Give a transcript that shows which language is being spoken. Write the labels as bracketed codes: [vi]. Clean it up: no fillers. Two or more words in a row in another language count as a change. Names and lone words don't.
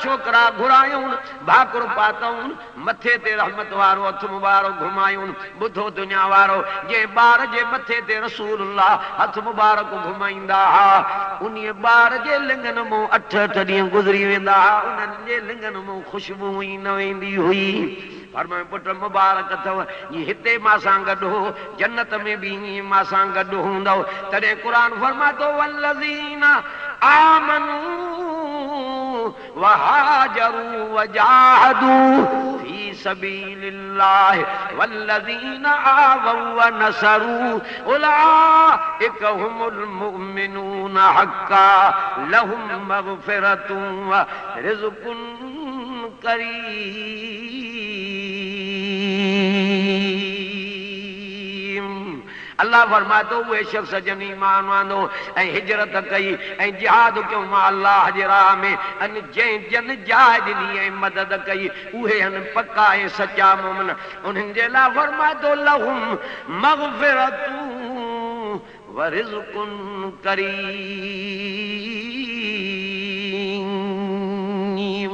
[sd] छोकरा घुरायूं भाकुर पातऊं मथे ते रहमत वारो हथ मुबारक घुमायूं ॿुधो दुनिया वारो जे ॿार जे मथे ते रसूलुल्लाह हथ मुबारक घुमाईंदा हा उन ॿार जे लिंगन मां 8 ॾींहं गुज़री वेंदा हा उन्हनि जे लिंगन मां ख़ुशबू ई न वेंदी हुई फरमायो पुट मुबारक अथव ये हिते मां सां गॾु हो जन्नत में बि ईअं मां सां गॾु हूंदो तॾहिं क़ुरान फरमातो [ar] والذين آمنوا وهاجروا وجاهدوا في سبيل الله والذين آووا ونصروا أولئك هم المؤمنون حقا لهم مغفرة ورزق [sd] करीम अल्लाह फरमातो उहे शख्स जन ईमान आंदो ऐं हिजरत कई ऐं जिहाद कयो मां अल्लाह जे राह में अन जंहिं जन जाय ॾिनी ऐं मदद कई उहे हन पक्का ऐं सचा मोमिन उन्हनि जे लाइ फरमातो [ar] لهم مغفرة ورزق كريم.